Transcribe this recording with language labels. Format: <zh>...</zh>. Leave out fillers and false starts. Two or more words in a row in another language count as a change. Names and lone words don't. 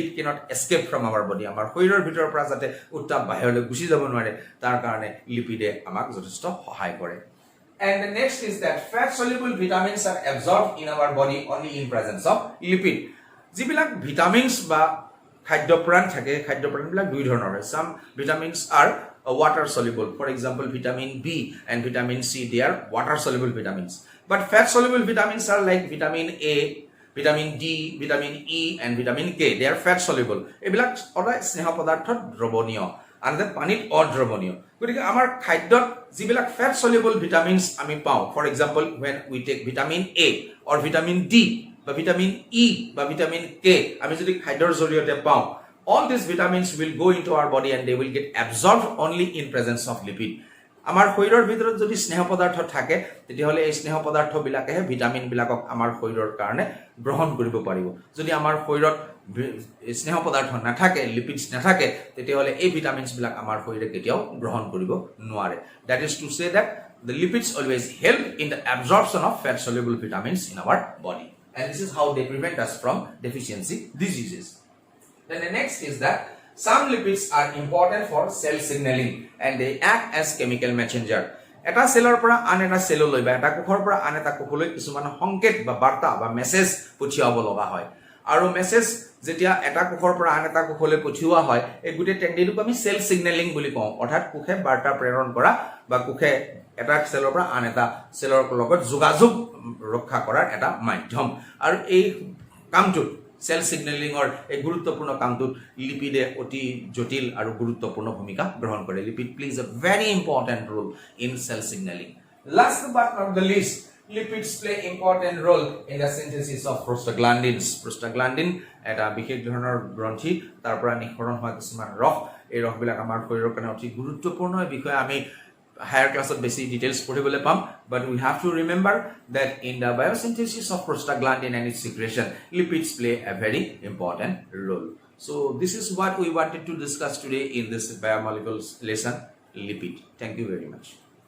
<en>cannot escape from our body</en> <as>amar শৰীৰৰ ভিতৰৰ পৰা যাতে উত্তাপ বাহিৰলৈ গুচি যাব নোৱাৰে তাৰ কাৰণে লিপিডে আমাক যথেষ্ট সহায় কৰে</as> <en>and the next is that fat soluble vitamins are absorbed in our body only in presence of lipid</en> <as>যিবিলাক ভিটামিনস বা খাদ্যপ্ৰাণ থাকে খাদ্যপ্ৰাণবিলাক দুই ধৰণৰ হয়</as> <en>some vitamins are water soluble for example vitamin B and vitamin C they are water soluble vitamins but fat soluble vitamins are like vitamin A vitamin D vitamin E and vitamin K they are fat soluble</en> <as>এবিলাক অদায় স্নেহ পদাৰ্থত দ্ৰৱণীয়</as> <en>and the</en> <as>পানীত অদ্ৰৱণীয় গতিকে আমাৰ খাদ্যত যিবিলাক</as> <en>fat soluble vitamins</en> <as>আমি পাওঁ</as> <en>for example when we take vitamin A or vitamin D</en> <as>বা</as> <en>vitamin E</en> <as>বা</as> <en>vitamin K</en> <as>আমি যদি খাদ্যৰ জৰিয়তে পাওঁ</as> <en>all these vitamins will go into our body and they will get absorbed only in presence of lipid</en> <as>আমাৰ শৰীৰৰ ভিতৰত যদি স্নেহ পদাৰ্থ থাকে তেতিয়াহলে এই স্নেহ পদাৰ্থ বিলাকে ভিটামিন বিলাকক আমাৰ শৰীৰৰ কাৰণে গ্ৰহণ কৰিব পাৰিব যদি আমাৰ শৰীৰত স্নেহ পদাৰ্থ নাথাকে লিপিডস নাথাকে তেতিয়াহলে এই ভিটামিনস বিলাক আমাৰ শৰীৰে কেতিয়াও গ্ৰহণ কৰিব নোৱাৰে</as> <en>that is to say that the lipids always help in the absorption of fat soluble vitamins in our body and this is how they prevent us from deficiency diseases then the next is that some lipids are important for cell signaling and they act as chemical messenger</en> <as>এটা সেলৰ পৰা আন এটা সেললৈ বা এটা কোষৰ পৰা আন এটা কোষলৈ কিছুমান সংকেত বা বাৰ্তা বা মেসেজ পঠিয়াব লগা হয় আৰু মেসেজ যেতিয়া এটা কোষৰ পৰা আন এটা কোষলৈ পঠিওৱা হয় এই গুটে টেকনিকটো আমি সেল সিগন্যালিং বুলি কওঁ অৰ্থাৎ কোষে বাৰ্তা প্ৰেৰণ কৰা বা কোষে এটা সেলৰ পৰা আন এটা সেলৰ লগত যোগাযোগ ৰক্ষা কৰাৰ এটা মাধ্যম আৰু এই কামটো সেল সিগন্যালিংৰ এক গুৰুত্বপূৰ্ণ কামটোত লিপিডে অতি জটিল আৰু গুৰুত্বপূৰ্ণ ভূমিকা গ্ৰহণ কৰে লিপিড প্লেজ</as> <en>a very important role in cell signaling last but not the least lipids play important role in the synthesis of prostaglandins prostaglandin</en> <as>এটা বিশেষ ধৰণৰ গ্ৰন্থি তাৰ পৰা নিঃসৰণ হোৱা কিছুমান ৰস এই ৰসবিলাক আমাৰ শৰীৰৰ কাৰণে অতি গুৰুত্বপূৰ্ণ বিষয় আমি</as> <en>higher class of basic details</en> <as>পঢ়িবলৈ পাম</as> <en>but we have to remember that in the biosynthesis of prostaglandin and its secretion lipids play a very important role So this is what we wanted to discuss today in this biomolecules lesson, lipid. Thank you very much.</en>